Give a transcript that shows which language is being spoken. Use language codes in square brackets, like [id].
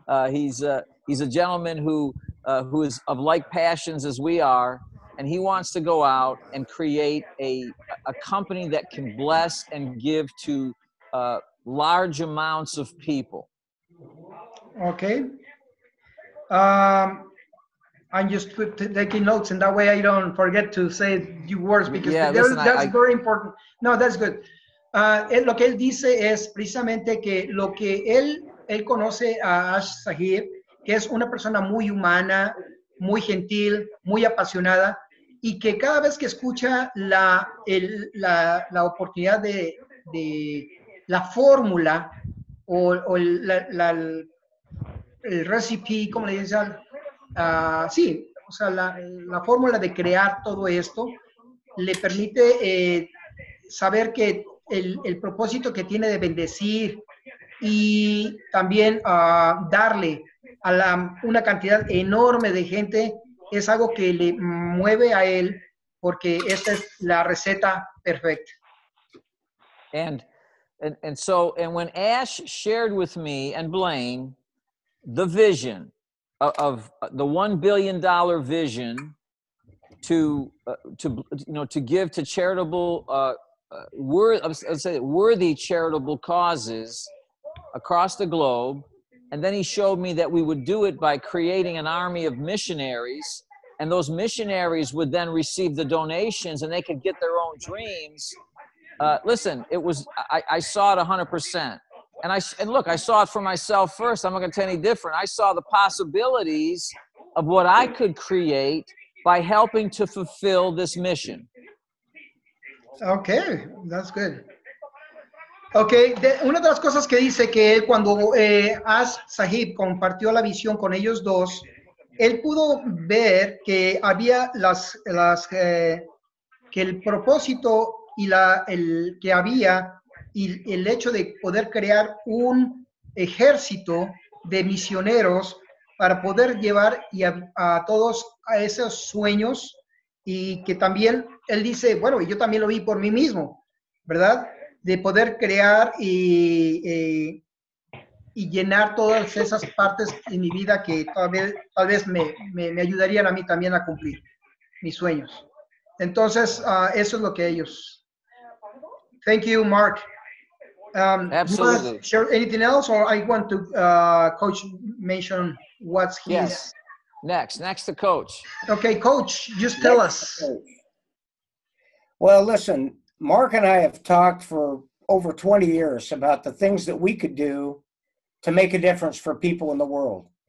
[en] He's a gentleman who is of like passions as we are, and he wants to go out and create a company that can bless and give to large amounts of people. Okay. I'm just taking notes, and that way I don't forget to say your words, because that's very important. No, that's good. [es] Lo que él dice es precisamente que lo que él conoce a Ash Sahib, que es una persona muy humana, muy gentil, muy apasionada, y que cada vez que escucha la oportunidad de la fórmula o el recipe, ¿cómo le dicen? Sí, o sea, la fórmula de crear todo esto le permite saber que el propósito que tiene de bendecir y también darle a una cantidad enorme de gente es algo que le mueve a él, porque esta es la receta perfecta. And when Ash shared with me and Blaine the vision of the $1 billion vision to give to charitable worthy charitable causes across the globe, and then he showed me that we would do it by creating an army of missionaries, and those missionaries would then receive the donations and they could get their own dreams. Listen, I saw it 100%. And look, I saw it for myself first. I'm not going to tell you any different. I saw the possibilities of what I could create by helping to fulfill this mission. Okay, that's good. Okay, una de las cosas que dice que él cuando As Sahib compartió la visión con ellos dos, él pudo ver que había que el propósito y el que había y el hecho de poder crear un ejército de misioneros para poder llevar a todos a esos sueños, y que también él dice, bueno, y yo también lo vi por mí mismo, ¿verdad? De poder crear y llenar todas esas partes en mi vida que tal vez me ayudarían a mí también a cumplir mis sueños. Entonces, eso es lo que ellos. [en] Thank you, Mark. Absolutely. You want to share anything else, or I want to Coach mention what's his? Yes. Next to Coach. Okay, Coach, just tell us. Well, listen, Mark and I have talked for over 20 years about the things that we could do to make a difference for people in the world.